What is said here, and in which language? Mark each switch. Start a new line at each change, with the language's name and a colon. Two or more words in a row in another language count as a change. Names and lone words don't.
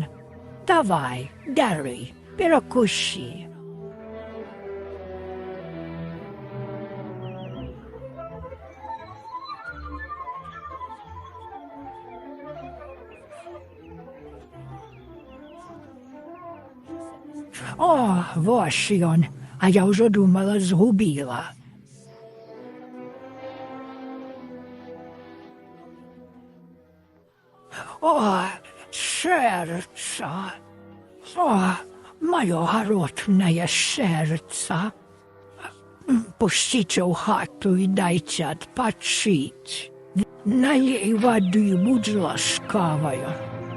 Russian: Давай, бери, перекуси. О,
Belarusian: вось ён, а я ўжо думала, згубіла. О, сердце, о, моё гаротнае сердце. Пусціце ў хату і дайце адпачыць. Налей вады, будь ласкавая.